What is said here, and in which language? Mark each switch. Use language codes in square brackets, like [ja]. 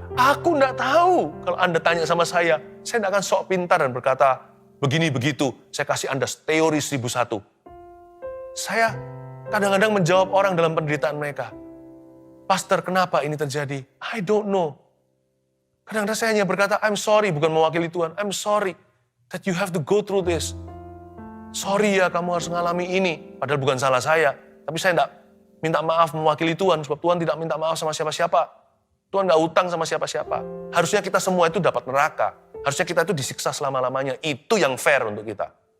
[id] Aku nggak tahu. Kalau Anda tanya sama saya nggak akan sok pintar dan berkata, begini begitu, saya kasih Anda teori 1001. Saya kadang-kadang menjawab orang dalam penderitaan mereka. Pastor, kenapa ini terjadi? [en] I don't know. [id] Kadang-kadang saya hanya berkata, [en] I'm sorry, [id] bukan mewakili Tuhan. [en] I'm sorry that you have to go through this. [id] Sorry ya, kamu harus mengalami ini. Padahal bukan salah saya. Tapi saya tidak minta maaf mewakili Tuhan. Sebab Tuhan tidak minta maaf sama siapa-siapa. Tuhan nggak utang sama siapa-siapa. Harusnya kita semua itu dapat neraka. Harusnya kita itu disiksa selama-lamanya. Itu yang fair untuk kita.